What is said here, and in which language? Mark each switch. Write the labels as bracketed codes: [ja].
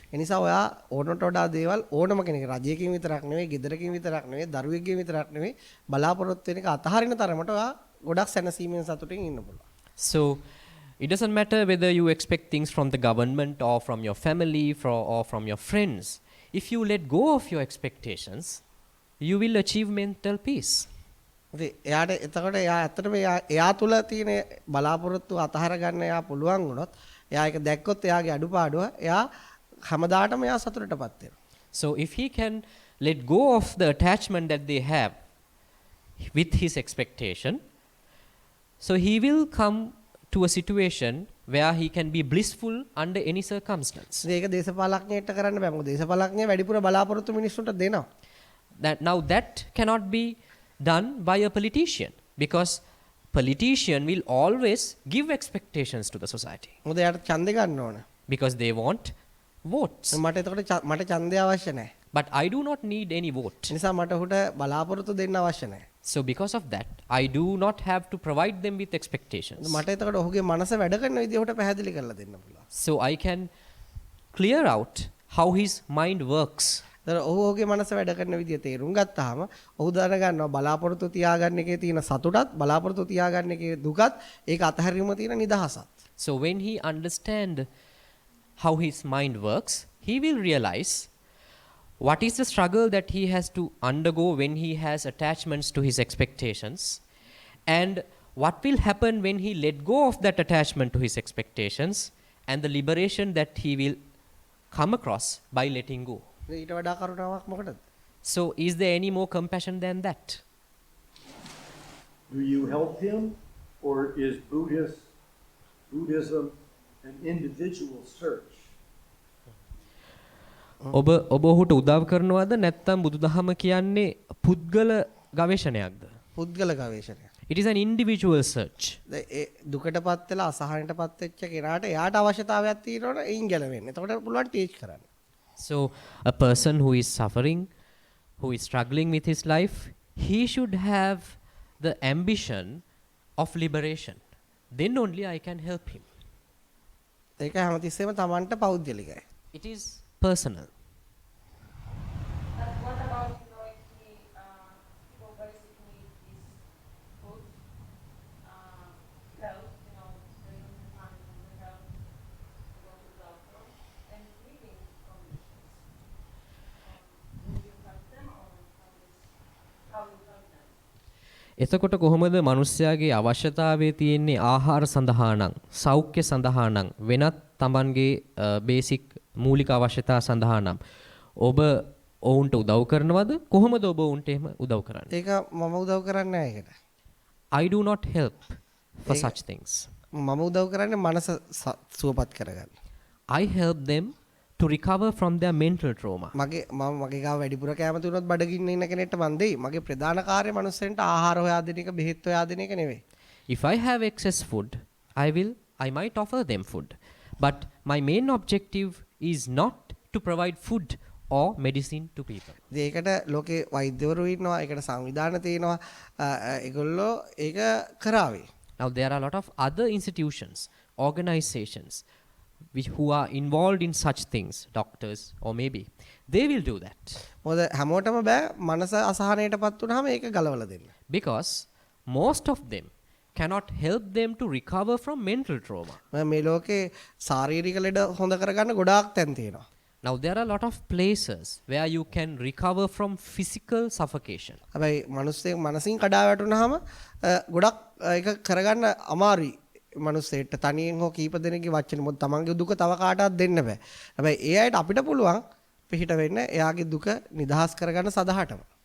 [si] එනිසා ඔයා ඕනට වඩා දේවල් ඕනම කෙනෙක් රජයකින් විතරක් නෙවෙයි, ගෙදරකින් විතරක් නෙවෙයි, දරුවෙක්ගෙන් විතරක් නෙවෙයි බලාපොරොත්තු වෙන එක අතහරින තරමට ඔයා ගොඩක් සැනසීමෙන් සතුටින් ඉන්න පුළුවන්. [en] So it doesn't matter whether you expect things from the government or from your family or from your friends. If you let go of your expectations, you will achieve mental peace. [si] එයාට එතකොට එයා ඇත්තටම එයා තුල තියෙන බලාපොරොත්තු අතහර ගන්න එයා පුළුවන් වුණොත් එයා ඒක දැක්කොත් එයාගේ අඩුපාඩුව එයා හැමදාටම එයා සතුටටපත් වෙනවා. [en] So if he can let go of the attachment that they have with his expectation, so he will come to a situation where he can be blissful under any circumstance. [si] ඒක දේශපාලඥයෙක්ට කරන්න බෑ. මොකද දේශපාලඥයා වැඩිපුර බලාපොරොත්තු මිනිස්සුන්ට දෙනවා. [en] That cannot be done by a politician, because politician will always give expectations to the society. [si] මොකද එයාට ඡන්දේ ගන්න ඕන. [en] Because they want votes. [si] මට ඡන්දය අවශ්‍ය නැහැ. [en] But I do not need any vote. [si] නිසා මට උට බලාපොරොත්තු දෙන්න අවශ්‍ය නැහැ. [en] So because of that, I do not have to provide them with expectations. [si] මට එතකොට ඔහුගේ මනස වැඩ කරන විදිය උට පැහැදිලි කරලා දෙන්න පුළුවන්. [en] So I can clear out how his mind works. [si] ඔහුගේ මනස වැඩ කරන විදිය තේරුම් ගත්තාම ඔහු දැනගන්නවා බලාපොරොත්තු තියාගන්න එකේ තියෙන සතුටත් බලාපොරොත්තු තියාගන්න එකේ දුකත් ඒක අතහැරීම තියෙන නිදහසත්. [en] So when he understands how his mind works, he will realize what is the struggle that he has to undergo when he has attachments to his expectations, and what will happen when he let go of that attachment to his expectations, and the liberation that he will come across by letting go. [si] ඊට වඩා කරුණාවක් මොකටද? [en] So is there any more compassion than that? Do you help him, or is Buddhism an individual search? [si] ඔබ ඔහුට උදව් කරනවද නැත්නම් බුදුදහම කියන්නේ පුද්ගල ගවේෂණයක්ද? පුද්ගල ගවේෂණයක්. [en] It is an individual search. [si] දුකටපත් වෙලා අසහනටපත් වෙච්ච කෙනාට එයාට අවශ්‍යතාවයක් තියෙනවනේ එයින් ගැලවෙන්න. එතකොට පුළුවන් ටීච් කරන්න. [en] So a person who is suffering, who is struggling with his life, he should have the ambition of liberation. Then only I can help him. [si] ඒක හැමතිස්සෙම Tamanට පෞද්ගලිකයි. [en] It is personal. But what about, if people basic need is food, health, they need to find the health, to go to the doctor, and living conditions. Would you help them, or how you help them? [si] එතකොට කොහොමද මිනිස්යාගේ අවශ්‍යතාවයේ තියෙන්නේ ආහාර සඳහා නම්, සෞඛ්‍ය සඳහා නම්, වෙනත් Tamanගේ බේසික් මූලික අවශ්‍යතා සඳහා නම් ඔබ ඔවුන්ට උදව් කරනවද? කොහොමද ඔබ ඔවුන්ට එහෙම උදව් කරන්නේ? ඒක මම උදව් කරන්නේ නැහැ ඒකට. [en] I do not help for such things. [si] මම උදව් කරන්නේ මනස සුවපත් කරගන්න. [en] I help them to recover from their mental trauma. [si] මගේ ගාව වැඩිපුර කැම තුනොත් බඩගින්න ඉන්න කෙනෙක්ට මන් දෙයි. මගේ ප්‍රධාන කාර්යය මනුස්සෙන්ට ආහාර හොයා දෙන එක, බෙහෙත් හොයා දෙන එක නෙවෙයි. [en] If I have excess food, I might offer them food. But my main objective is not to provide food or medicine to people. [si] ඒකට ලෝකේ වෛද්‍යවරු ඉන්නවා, ඒකට සංවිධාන තියෙනවා. ඒගොල්ලෝ ඒක කරාවේ. [en] Now there are a lot of other institutions, organizations who are involved in such things, doctors or maybe they will do that. [si] මොකද හැමෝටම බෑ මනස අසහනයටපත් වුනහම ඒක ගලවලා දෙන්න. [en] Because most of them cannot help them to recover from mental trauma. [si] මේ ලෝකේ ශාරීරික ලෙඩ හොඳ කරගන්න ගොඩාක් තැන් තියෙනවා. [en] Now there are a lot of places where you can recover from physical suffocation. [si] හැබැයි මිනිස්සෙක් මනසින් කඩා වැටුනහම ගොඩක් ඒක කරගන්න අමාරුයි. මිනිස්සෙට තනියෙන් හෝ කීප දෙනෙක්ගේ වචන මොකද තමන්ගේ දුක තව කාටවත් දෙන්න බෑ. හැබැයි ඒ අයට අපිට පුළුවන් පිහිට වෙන්න එයාගේ දුක නිදහස් කරගන්න සදහටම.